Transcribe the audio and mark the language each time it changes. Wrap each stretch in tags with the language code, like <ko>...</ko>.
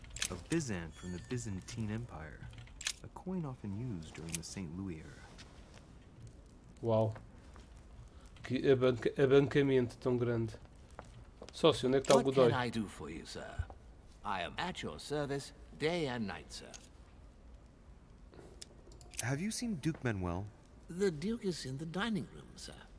<en>A Byzant from the Byzantine Empire. A coin often used during the St. Louis era.</en> <pt>Uau! Que abancamento tão grande. Sócio, onde é que está o Godoy?</pt> <en>What can I do for you, sir? I am at your service day and night, sir. Have you seen Duke Manuel? The Duke is in the dining room, sir.</en>